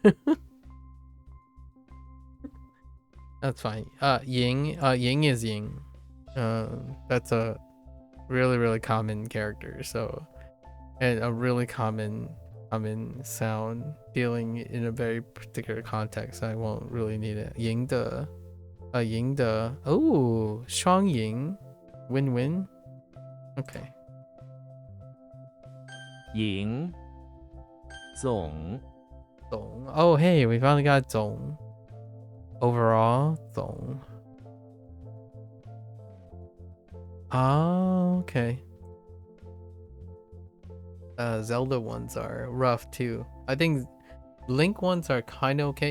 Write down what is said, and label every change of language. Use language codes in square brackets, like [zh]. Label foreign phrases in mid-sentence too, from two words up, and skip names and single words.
[en] That's fine. Ying. Ying is Ying. That's a really common character. So, and a really common sound dealing in a very particular context. I won't really need it. [zh] 赢的。赢的. Oh, 双赢. [en] Win-win. Okay. [zh] 赢总 [en] Zong. Oh, hey, we finally got Zong. Overall, Zong. Oh, okay. Zelda ones are rough too. I think Link ones are kind of okay.